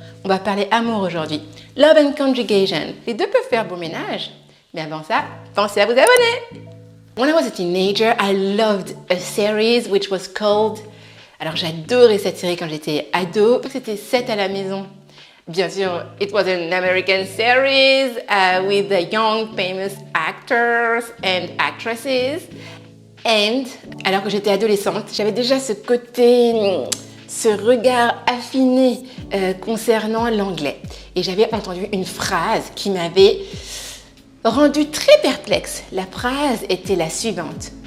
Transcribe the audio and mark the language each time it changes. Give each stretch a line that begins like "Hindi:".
French: On va parler amour aujourd'hui.
English: Love and conjugation.
French: Les deux peuvent faire bon ménage. Mais avant ça, pensez à vous abonner.
English: When I was a teenager, I loved a series which was called...
French: Alors j'adorais cette série quand j'étais ado. C'était 7 à la maison. Bien sûr,
English: it was an American series with the young famous actors and actresses.
French: And alors que j'étais adolescente, j'avais déjà ce côté, ce regard affiné concernant l'anglais. Et j'avais entendu une phrase qui m'avait rendue très perplexe. La phrase était la suivante.